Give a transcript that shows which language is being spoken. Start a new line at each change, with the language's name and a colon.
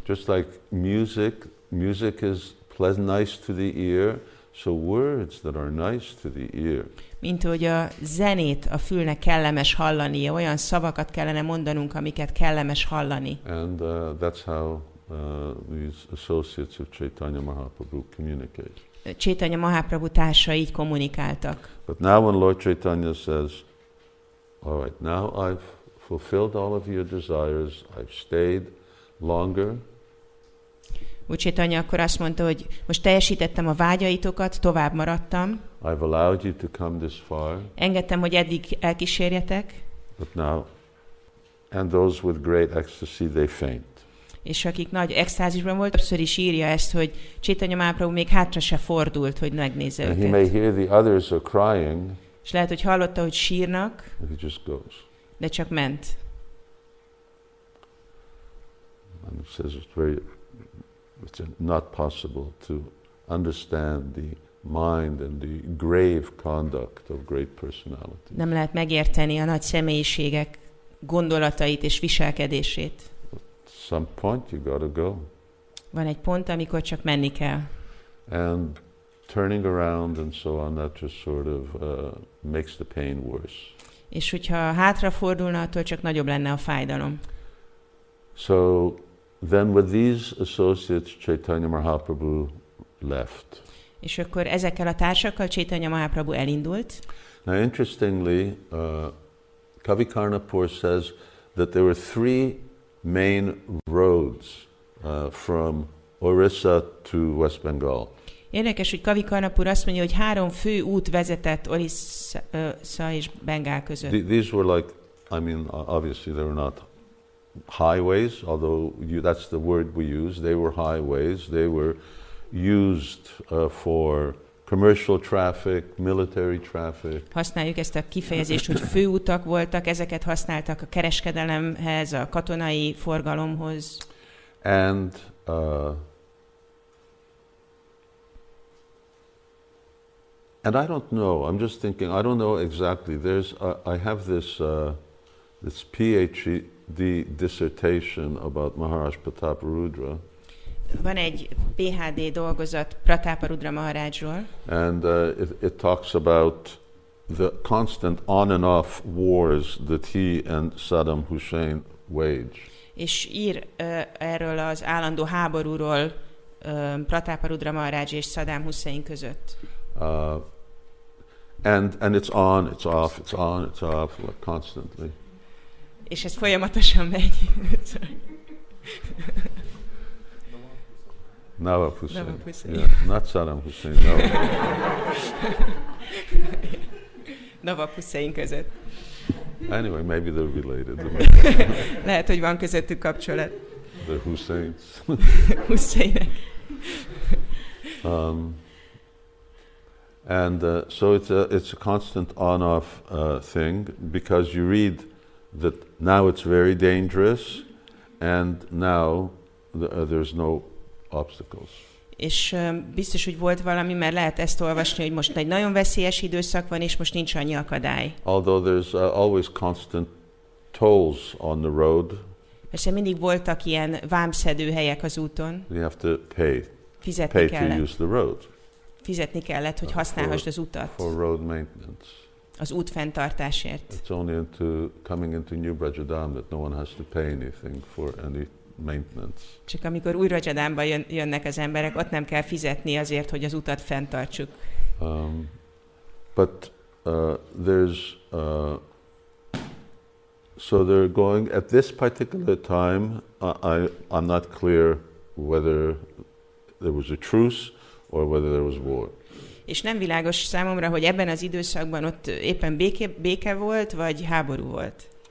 English: Just like music is pleasant, nice to the ear, So words that are nice to the ear.
Hungarian: Mint hogy a zenét a fülnek kellemes hallania, olyan szavakat kellene mondanunk, amiket kellemes hallani.
English: And that's how these associates of Caitanya Mahaprabhu communicate.
Hungarian: Caitanya Mahaprabhu társai így kommunikáltak.
English: But now when Lord Caitanya says, all right, now I've fulfilled all of your desires, I've stayed longer.
Hungarian: Úr Caitanya akkor azt mondta, hogy most teljesítettem a vágyaitokat, tovább maradtam.
English: I've allowed you to come this far.
Hungarian: Engedtem, hogy eddig elkísérjetek.
English: But now, and those with great ecstasy, they faint.
Hungarian: És akik nagy extázisban volt, többször is írja ezt, hogy Caitanya Mahaprabhu még hátra se fordult, hogy megnézze
English: And
Hungarian: őket.
English: he may hear the others are crying.
Hungarian: És lehet, hogy hallotta, hogy sírnak,
English: And he just goes.
Hungarian: de csak ment.
English: And it says it's not possible to understand the mind and the grave conduct of great personalities.
Hungarian: Nem lehet megérteni a nagy személyiségek gondolatait és viselkedését.
English: At some point you got to go.
Hungarian: Van egy pont, amikor csak menni kell.
English: And turning around and so on, that just sort of makes the pain worse.
Hungarian: És hogyha hátrafordulna, attól csak nagyobb lenne a fájdalom.
English: So then with these associates, Caitanya Mahaprabhu left.
Hungarian: És akkor ezekkel a társakkal Caitanya Mahaprabhu elindult.
English: Now interestingly, Kavi Karnapur says that there were three main roads from Orissa to West Bengal.
Hungarian: Érdekes, hogy Kavi Karnapur azt mondja, hogy 3 fő út vezetett Orissa és Bengál között.
English: These were like, I mean, obviously they were not highways, although that's the word we use. They were highways. They were used for commercial traffic, military traffic.
Hungarian: Használjuk ezt a kifejezést, hogy főutak voltak, ezeket használtak a kereskedelemhez, a katonai forgalomhoz.
English: And I don't know. I'm just thinking. I don't know exactly. I have this PhD dissertation about Maharaj Prataparudra.
Hungarian: Van egy PhD dolgozat Prataparudra Maharajról.
English: And it talks about the constant on and off wars that he and Saddam Hussein wage.
Hungarian: És ír erről az állandó háborúról Prataparudra Maharaj és Saddam Hussein között.
English: And it's on, it's off, it's on, it's off, like constantly.
Hungarian: És ez folyamatosan megy.
English: Nawab Hussein. Nawab Hussein. Yeah, not Saddam Hussein, no.
Hungarian: Nawab Hussein között.
English: Anyway, maybe they're related.
Hungarian: Lehet, hogy van közöttük kapcsolat.
English: The Husseins.
Hungarian: Husseinek.
English: And so it's a constant on-off thing, because you read that now it's very dangerous, and now there's no obstacles.
Hungarian: És biztos, hogy volt valami, mert lehet ezt olvasni, hogy most egy nagyon veszélyes időszak van, és most nincs annyi akadály.
English: Although there's always constant tolls on the road.
Hungarian: Persze mindig voltak ilyen vámszedő helyek az úton.
English: You have to pay
Hungarian: kellett.
English: to use the road.
Hungarian: Fizetni kellett, hogy használhassd az utat.
English: For road maintenance.
Hungarian: Az út fenntartásért.
English: It's only coming into New Brajadam that no one has to pay anything for any maintenance.
Hungarian: Csak amikor új Rajadánba jönnek az emberek, ott nem kell fizetni azért, hogy az utat fenntartsuk.
English: But there's so they're going at this particular time. I'm not clear whether there was a truce or whether there was war.
Hungarian: És nem világos számomra, hogy ebben az időszakban ott éppen béke volt, vagy háború volt.